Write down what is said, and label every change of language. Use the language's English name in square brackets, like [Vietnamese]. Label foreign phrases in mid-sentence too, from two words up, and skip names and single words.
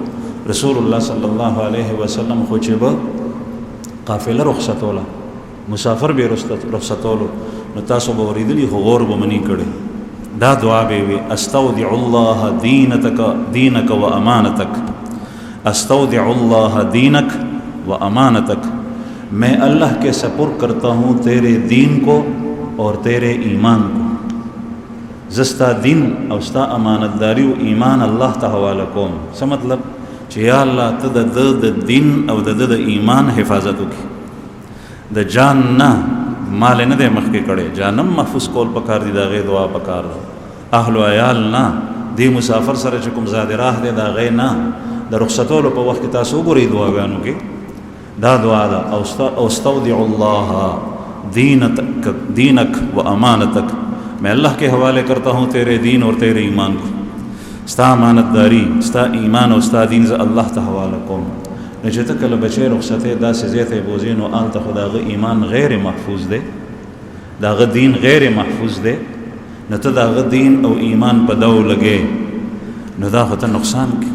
[Pashto] رسول الله صلی الله علیه وسلم خو چې به قافله رخصتوله، مسافر به رخصتولو، نو تاسو به اورېدلي خو غور به منی کړی. دا دعا به وي [Arabic] استودع الله دینک و امانتک، استودع الله دینک و امانتک، [Urdu] میں اللہ کے سپرد کرتا ہوں تیرے دین کو اور تیرے ایمان کو. [Pashto] زستا دین او ستا امانتداری و ایمان الله ته حواله کوم. څه مطلب؟ چې یا الله ته د دین او د ایمان حفاظت وکړي. د جان نه مال نه دی مخکې کړی، جانم محفوظ کول پکار دي، د هغې دعا پکار ده. اهل و عیال نه، دې مسافر سره چې کوم زاد راه دی د هغې نه. د رخصتولو په وخت کې تاسو وګورئ دعاګانو کې دا دعا ده، [Arabic] استودع الله دینک و امانتک، [Urdu] میں اللہ کے حوالے کرتا ہوں تیرے دین اور تیرے ایمان کو. [Pashto] ستا امانت داری، ستا ایمان او ستا دین زه الله ته حواله کوم. نو چې ته کله بچی رخصتې داسې ځای ته یې بوځې نو هلته خو د هغه ایمان غیر محفوظ دی، د هغه دین غیر محفوظ دی، نو ته د هغه دین او ایمان په دو لګې نو دا خو ته نقصان کړي.